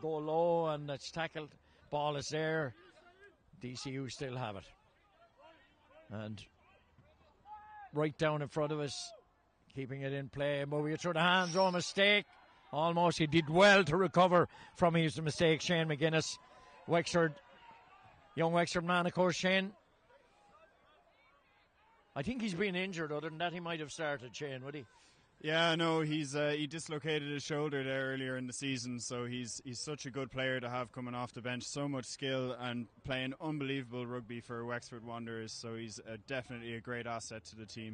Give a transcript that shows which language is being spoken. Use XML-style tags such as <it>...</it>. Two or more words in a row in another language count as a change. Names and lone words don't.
<en>Go low and it's tackled. Ball is there. DCU still have it. And right down in front of us, keeping it in play. Moving it through the hands. Oh, mistake. Almost. He did well to recover from his mistake. Shane McGuinness. Wexford. Young Wexford man, of course, Shane. I think he's been injured. Other than that, he might have started, Shane, would he? Yeah, no, he dislocated his shoulder there earlier in the season, so he's such a good player to have coming off the bench. So much skill and playing unbelievable rugby for Wexford Wanderers, so he's definitely a great asset to the team.</en>